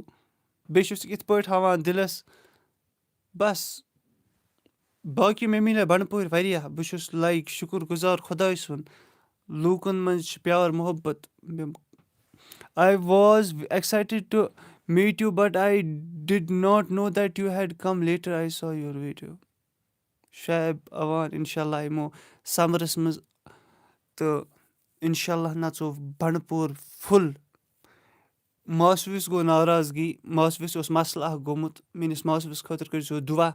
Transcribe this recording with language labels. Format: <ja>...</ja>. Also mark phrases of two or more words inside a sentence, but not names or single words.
<ks>بیٚیہِ چھُس یِتھ پٲٹھۍ ہاوان دِلَس بَس. باقٕے مےٚ مِلیو بنڈپورِ واریاہ. بہٕ چھُس لایک شُکُر گُزار خۄداے سُنٛد. لوٗکَن منٛز چھِ پیار محبت.</ks> <en>I was excited to meet you but I did not know that you had come later. I saw your video.</en> <ks>شایب اَوان</ks> <ar>اِنشاء اللہ</ar> <ks>یِمو سَمرَس منٛز تہٕ</ks> <ar>اِنشاء اللہ</ar> <ks>نَژو بنڈپور فُل. ماسوِس گوٚو ناراضگی. ماسوِس اوس مسلہٕ اکھ گوٚمُت. میٲنِس ماسوِس خٲطرٕ کٔرزیٚو دُعا.</ks>